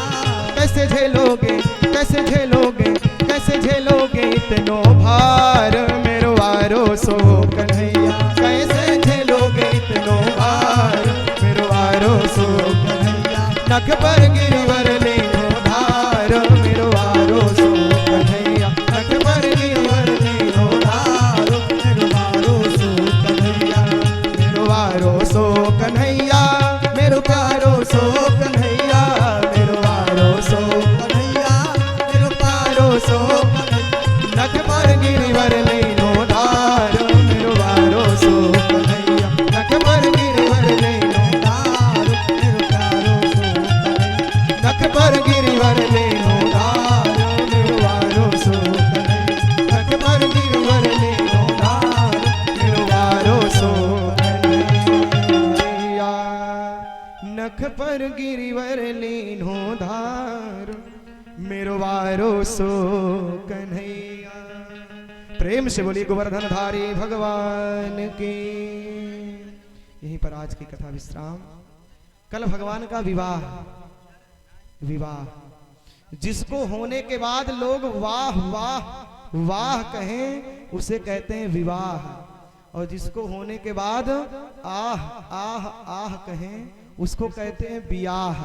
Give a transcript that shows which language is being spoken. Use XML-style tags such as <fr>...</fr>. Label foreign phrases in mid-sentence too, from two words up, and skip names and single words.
<bra>कैसे झेलोगे कैसे झेलोगे कैसे झेलोगे इतनो भार मेरो वारो सो कन्हैया कैसे झेलोगे इतनो भार मेरो वारो सो कन्हैया नख पर गिरवर ले धार मेरो वारो सो कन्हैया नख पर गिरवर ले धार मेरो मारो सो कन्हैया मेरो वारो सो कन्हैया मेरो प्यारो सो कन्हैया मेरो वारो सो कन्हैया मेरो प्यारो सो नख पर गिरवर ले धार मेरो वारो सो कन्हैया नख पर गिरवर ले तार मेरो प्यारो सो कन्हैया नख पर गिरवर ले धार मेरो वारो सो कन्हैया नख पर गिरवर ले धार मेरो वारो सो कन्हैया नख पर गिरवर ले धार मेरो वारो सो कन्हैया।</bra> <hi>प्रेम से बोलिए गोवर्धन धारी भगवान की। यहीं पर आज की कथा विश्राम। कल भगवान का विवाह विवाह जिसको होने के बाद लोग वाह वाह वाह कहें उसे कहते हैं विवाह, और जिसको होने के बाद आह आह आह कहें उसको कहते हैं बियाह।</hi>